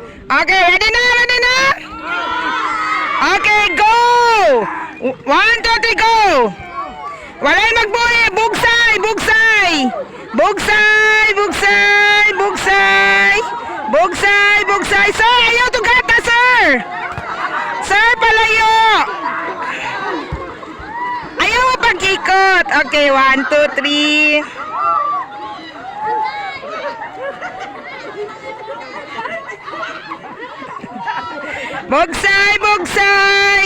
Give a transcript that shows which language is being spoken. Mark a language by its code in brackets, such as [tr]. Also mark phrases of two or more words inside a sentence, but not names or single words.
[en] Okay, ready na, ready na? Okay, go! 1, 2, 3, go! [ceb] Walay magbuhi, bugsay, bugsay! Bugsay, bugsay, bugsay! Bugsay, bugsay! Sir, ayaw to gata, sir! Sir, palayo! Ayaw mo pag-ikot. Okay, 1, 2, 3. Bugsay, bugsay!